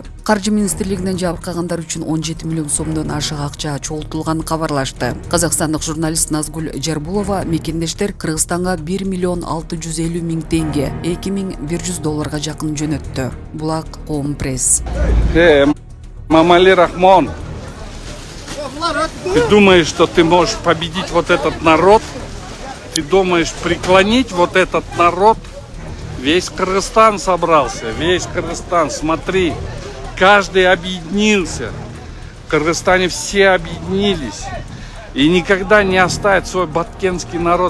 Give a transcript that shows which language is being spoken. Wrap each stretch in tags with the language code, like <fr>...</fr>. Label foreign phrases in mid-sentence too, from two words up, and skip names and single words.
<ky>Каржы министрлигинен жабыркагандар үчүн 17 миллион сомдон ашык акча чогултулганын кабарлашты. Казакстандык журналист Назгүл Жарбулова мекендештер Кыргызстанга 1 миллион 650 миң тенге, $2100 жакын жөнөттү. Булак Коом пресс.</ky> <ru>Мамали Рахмон, ты думаешь, что ты можешь победить вот этот народ? Ты думаешь преклонить вот этот народ? Весь Кыргызстан собрался, весь Кыргызстан, смотри, каждый объединился. В Кыргызстане все объединились. И никогда не оставят свой баткенский народ.</ru>